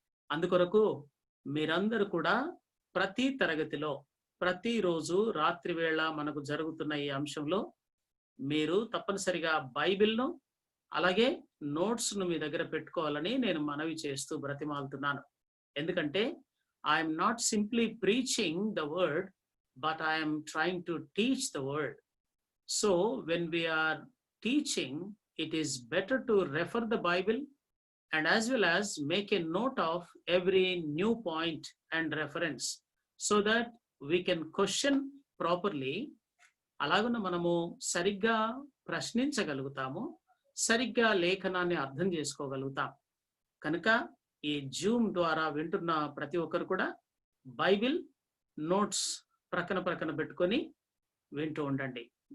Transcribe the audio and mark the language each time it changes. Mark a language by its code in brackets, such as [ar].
[te] అందుకొరకు మీరందరూ కూడా ప్రతి తరగతిలో ప్రతిరోజు రాత్రి వేళ మనకు జరుగుతున్న ఈ అంశంలో మీరు తప్పనిసరిగా బైబిల్ను అలాగే నోట్స్ను మీ దగ్గర పెట్టుకోవాలని నేను మనవి చేస్తూ బ్రతిమాలుతున్నాను. [en] ఎందుకంటే I'm not simply preaching the word, but I'm trying to teach the word. So when we're teaching, it is better to refer the Bible and as well as make a note of every new point and reference so that we can question properly. [te] అలాగున మనము సరిగ్గా ప్రశ్నించగలుగుతాము, సరిగ్గా లేఖనాన్ని అర్థం చేసుకోగలుగుతాం. కనుక ఈ Zoom ద్వారా వింటున్న ప్రతి ఒక్కరు కూడా బైబిల్ నోట్స్ ప్రక్కన పెట్టుకొని వింటూ ఉండండి.